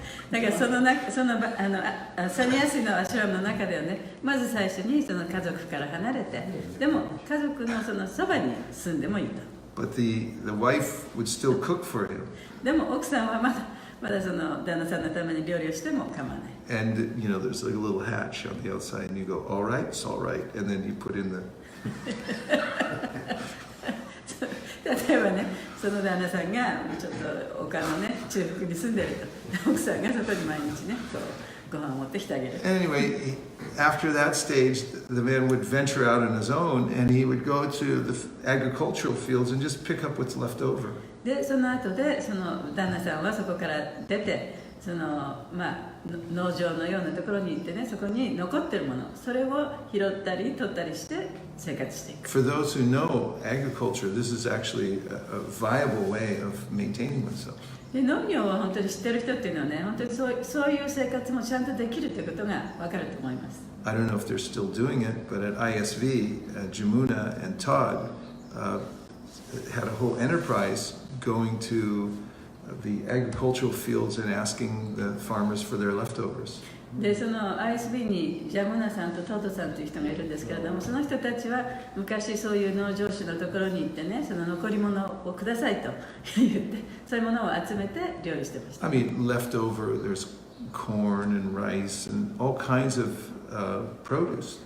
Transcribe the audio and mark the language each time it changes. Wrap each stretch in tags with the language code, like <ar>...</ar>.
<ja>だからそのサニヤシのアシュラムの中ではね、まず最初にその家族から離れて、でも家族のそのそばに住んでもいいと。</ja> <en>But the wife would still cook for him.</en> <ja>でも奥さんはまだその旦那さんのために料理をしても構わない。</ja> <en>And, there's like a little hatch on the outside, and you go, all right, it's all right. And then you put in the...</en> <ja>例えばね、その旦那さんがちょっと丘のね、中腹に住んでると。奥さんがそこに毎日ね、こうご飯を持ってきてあげる。</ja> <en>Anyway, after that stage, the man would venture out on his own, and he would go to the agricultural fields and just pick up what's left over.</en> <ja>で、その後で、その旦那さんはそこから出て、その農場のようなところに行ってね、そこに残ってるもの、それを拾ったり取ったりして生活していく。</ja> <en>For those who know agriculture, this is actually a viable way of maintaining oneself.</en> <ja>で、農業を本当に知ってる人っていうのはね、本当にそういう生活もちゃんとできるということが分かると思います。</ja> <en>I don't know if they're still doing it, but at ISV, Jamuna and Todd had a whole enterprise going to the agricultural fields and asking the farmers for their leftovers.</en> <ja>で、その ISB にジャムナさんとトートさんという人がいるんですけれども、その人たちは昔そういう農場主のところに行ってね、その残り物をくださいと言って、そういうものを集めて料理してました。</ja> <en>I mean, leftover, there's corn and rice and all kinds of produce.</en>